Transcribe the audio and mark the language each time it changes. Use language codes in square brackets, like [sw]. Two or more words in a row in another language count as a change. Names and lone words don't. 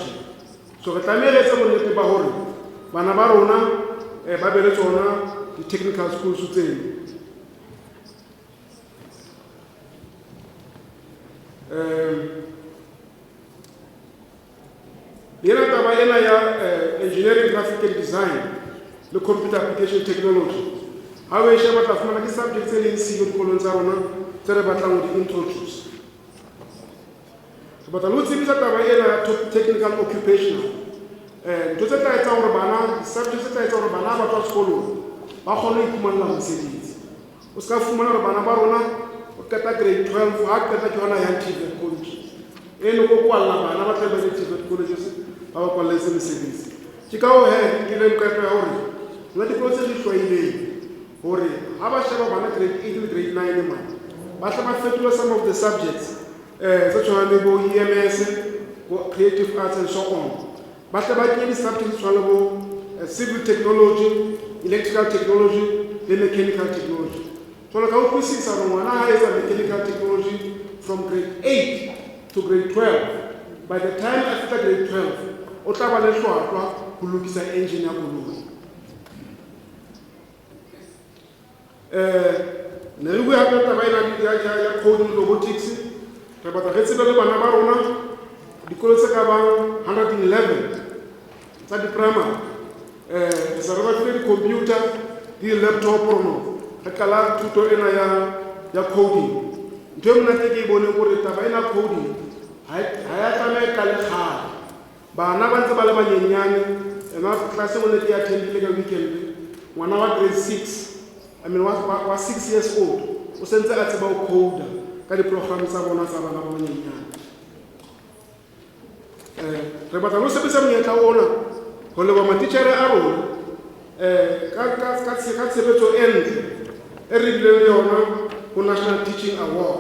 [st] So re tlamehile tse bonnete ba hore bana ba rona ba be le tsona di- [en] technical schools [st] tseno. Yena taba ena ya [en] engineering, graphic and design [st] le [en] computer application technology. [st] Ha we sheba tla fumana ke subject tse leng siyo dikolong tsa rona tse re batlang ho di-introduce. But lo tsebisa taba ena [en] technical occupational. [st] Ntho tse tla etsa hore bana, subject tse tla etsa hore bana ba tswa sekolong ba kgone ho iphumana mosebetsi. O ska fumana hore bana ba rona o qeta grade 12 ha qeta ke yona ya TVET college. Eno ko kwalla bana ba tla ba le TVET colleges ba ba kwalletse mosebetsi. Ke ka ho ke le qeto ya hore la dikolo tse di hlwaileng hore ha ba sheba bana grade 8 le grade 9 man ba tla ba fetola [en] some of the subjects [st] tse tshwanang le bo EMS, [en] creative arts and so on. [st] Ba tla ba kenye subjects tshwanang le bo [en] civil technology, electrical technology [st] le [en] mechanical technology. So like how we see someone has a mechanical technology from grade 8 to grade 12. By the time after grade 12, [st] o tla ba le hlwahlwa ho lokisa engine ya koloi. Ne re bua ka taba ena ya [en] coding robotics. [st] Re batla re tsebe le bana ba rona dikolo tse ka bang 111 tsa di-primary. Re sa re ba file di-computer le di-laptop rono. Re kala thuto ena ya coding. Ntho e monate ke e bone gore taba ena coding ha ya tlameha ka lekgale. Bana ba ntse ba le banyenyane, ena class e ke attendile ka weekend, ngwana wa grade 6, [en] I mean [st] wa [en] 6 years old, [st] o sentse a tseba ho coder ka di-program tsa bona tsa bana ba banyenyane. Re batla lo sebetsa monyetla ona ho leba matitjhere a rona ka tshebetso e ntle e re bileng le yona ho National Teaching Awards.